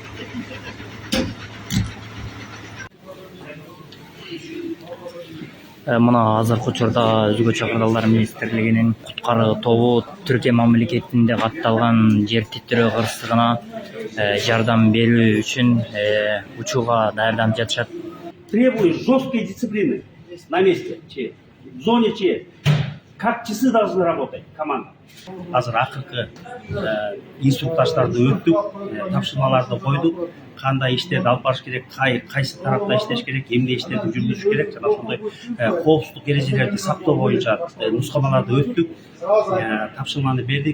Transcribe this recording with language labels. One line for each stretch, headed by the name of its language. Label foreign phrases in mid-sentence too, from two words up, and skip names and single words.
Kyrgyz: Мына азыркы учурда Өзгө Чакыргалдар министрлигинин куткаруу тобу Түркия мамлекетинде катталган жер титирөө кырсыгына жардам берүү үчүн учууга даярданып жатышат.
Russian: Требую жесткой дисциплины на месте. В зоне как часы должны работать команда.
Kyrgyz: Азыр акыркы инструктаждарды өттүк, тапшырмаларды койдук. Кандай иштерди алып барыш керек, кайсы тарапта иштеш керек, эмне иштерди жүргүзүш керек, жана ошондой коопсуздук эрежелерди сактоо боюнча нускамаларды өттүк, тапшырманы бердик.